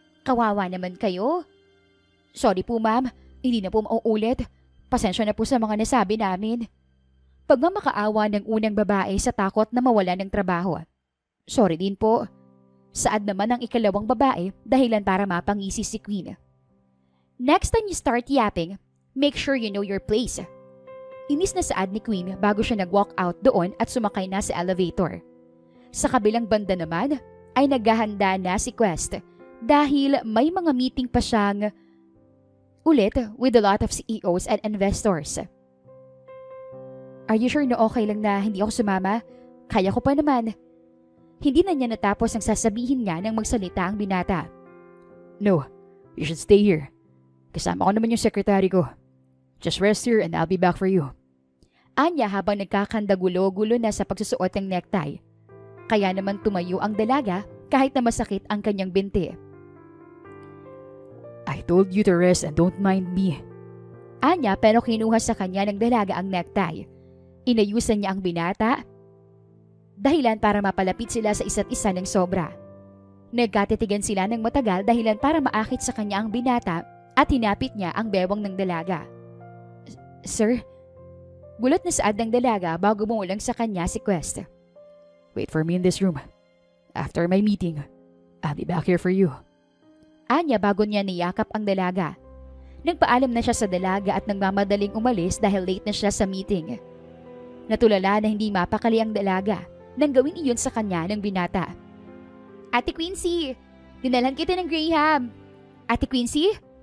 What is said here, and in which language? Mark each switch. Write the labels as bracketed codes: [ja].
[tl] Kawawa naman kayo. Sorry po ma'am, hindi na po mauulit. Pasensya na po sa mga nasabi namin. Pagmamakaawa ng unang babae sa takot na mawala ng trabaho. Sorry din po. Saad naman ang ikalawang babae dahilan para mapangisi si Queen. [en] Next time you start yapping, make sure you know your place. [tl] Inis na saad ni Queen bago siya nag-walk out doon at sumakay na sa elevator. Sa kabilang banda naman ay naghahanda na si Quest dahil may mga meeting pa siyang ulit [en] with a lot of CEOs and investors. Are you sure [tl] na okay lang na hindi ako sumama? Kaya ko pa naman. Hindi na niya natapos ang sasabihin niya nang magsalita ang binata. [en] No, you should stay here. [tl] Kasama ko naman yung sekretary ko. [en] Just rest here and I'll be back for you. [tl] Anya habang nagkakandagulo-gulo na sa pagsusuot ng necktie. Kaya naman tumayo ang dalaga kahit na masakit ang kanyang binti. [en] I told you to rest and don't mind me. [tl] Anya pero kinuha sa kanya ng dalaga ang necktie. Inayusan niya ang binata. Dahilan para mapalapit sila sa isa't isa ng sobra. Nagkatitigan sila ng matagal dahilan para maakit sa kanya ang binata at hinapit niya ang bewang ng dalaga. Sir? Gulat na saad ng dalaga bago bumulang sa kanya si Quest. [en] Wait for me in this room. After my meeting, I'll be back here for you. [tl] Anya bago niya niyakap ang dalaga. Nagpaalam na siya sa dalaga at nagmamadaling umalis dahil late na siya sa meeting. Natulala na hindi mapakali ang dalaga nang gawin iyon sa kanya ng binata. Ate Quincy, dinalhan kita ng Graham. Ate Quincy?